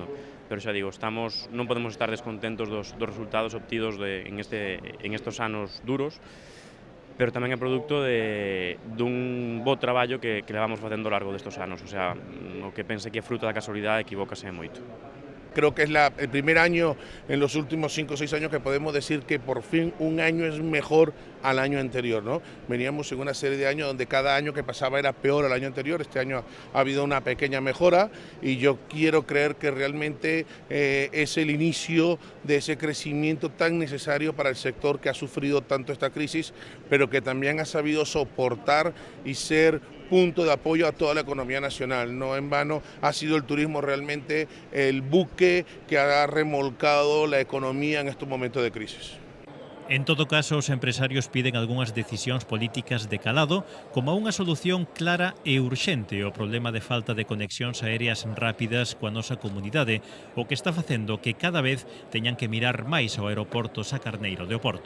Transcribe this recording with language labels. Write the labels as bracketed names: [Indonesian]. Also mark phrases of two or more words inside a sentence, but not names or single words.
[Galician] Pero xa digo, non podemos estar descontentos dos resultados obtidos en estos anos duros, pero tamén é produto dun bo traballo que levamos facendo ao largo destos anos. O sea, o que pense que é fruto da casualidade equivócase moito. [Spanish] Creo que es el primer año en los últimos 5 o 6 años que podemos decir que por fin un año es mejor al año anterior, ¿no? Veníamos en una serie de años donde cada año que pasaba era peor al año anterior. Este año ha habido una pequeña mejora y yo quiero creer que realmente es el inicio de ese crecimiento tan necesario para el sector que ha sufrido tanto esta crisis, pero que también ha sabido soportar y ser punto de apoyo a toda la economía nacional. No en vano ha sido el turismo realmente el buque que ha remolcado la economía en estos momentos de crisis. [Galician] En todo caso, os empresarios piden algunhas decisións políticas de calado como unha solución clara e urxente ao problema de falta de conexións aéreas rápidas coa nosa comunidade, o que está facendo que cada vez teñan que mirar máis ao aeroporto Sá Carneiro de Oporto.